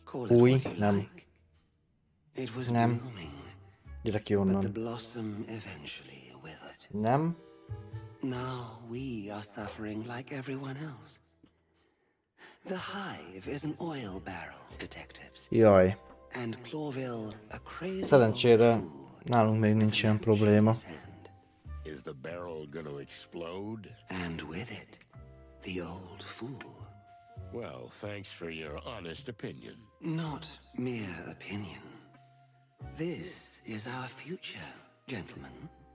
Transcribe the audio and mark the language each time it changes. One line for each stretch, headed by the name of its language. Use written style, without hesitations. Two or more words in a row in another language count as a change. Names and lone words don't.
English: Call it what you like. It was blooming,
Hungarian: Gyere ki
English: but the
Hungarian: onnan.
English: blossom eventually withered.
Hungarian: Nem?
English: Now we are suffering like everyone else. The Hive is an oil barrel, detectives.
Hungarian: Jaj.
English: And Clawville, a crazy
Hungarian: Szerencsére nálunk még nincs ilyen probléma.
English: Is the barrel gonna explode? And with it, the old fool. Well, thanks for your honest opinion. Not mere opinion. This is our future, gentlemen.